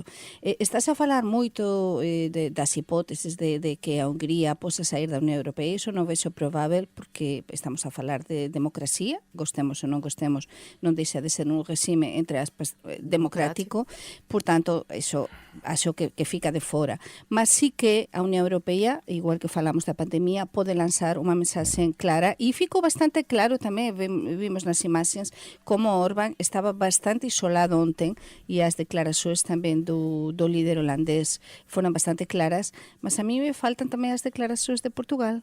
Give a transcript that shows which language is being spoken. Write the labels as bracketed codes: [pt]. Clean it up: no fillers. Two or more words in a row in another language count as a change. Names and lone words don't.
[gl] Estás a falar moito das hipóteses de que a Hungría posa sair da Unión Europea, iso non vexo provável porque estamos a falar de democracia, gostemos ou non gostemos, non deixa de ser un regime entre aspas democrático, por tanto, iso acho que fica de fora. [pt] Mas sí que a Unión Europea podia, igual que falamos da pandemia, pode lançar uma mensagem clara, e ficou bastante claro também, vimos nas imagens, como Orbán estava bastante isolado ontem, e as declarações também do líder holandês foram bastante claras, mas a mim me faltam também as declarações de Portugal.